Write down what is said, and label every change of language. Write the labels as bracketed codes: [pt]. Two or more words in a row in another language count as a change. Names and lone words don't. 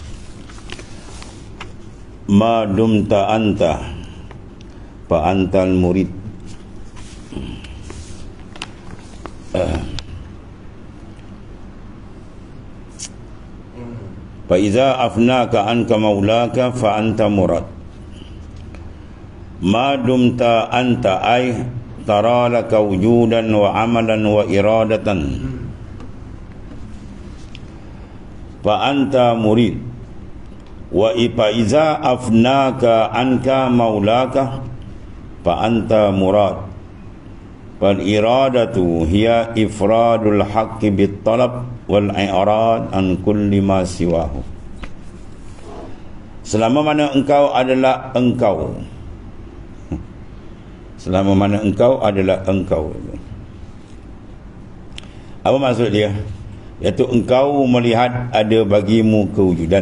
[ar] ما دمت أنت فأنت المريد. فإذا أفناك عنك مولاك فأنت مراد. ما دمت أنت أي ترى لك وجودا وعملا وإرادة فأنت مريد وإذا أفناك عنك مولاك فأنت مراد. فالإرادة هي إفراد الحق بالطلب والإعراض عن كل ما سواه. [ms] Selama mana engkau adalah engkau, selama mana engkau adalah engkau. Apa maksud dia? Iaitu engkau melihat ada bagimu kewujudan.